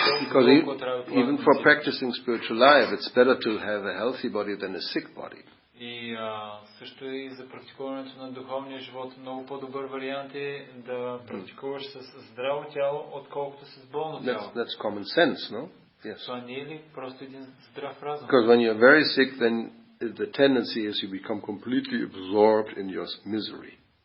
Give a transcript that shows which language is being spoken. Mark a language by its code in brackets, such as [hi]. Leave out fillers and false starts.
[en] Because even for practicing spiritual life, it's better to have a healthy body than a sick body. [bg] И също и за практикуването на духовния живот много по-добър вариант е да практикуваш с здраво тяло, отколкото с болно тяло. [en] That's common sense, no? Yes. [bg] Това не е ли просто един здрав разум? [en] Because when you're very sick, then the tendency is you become completely absorbed in your misery.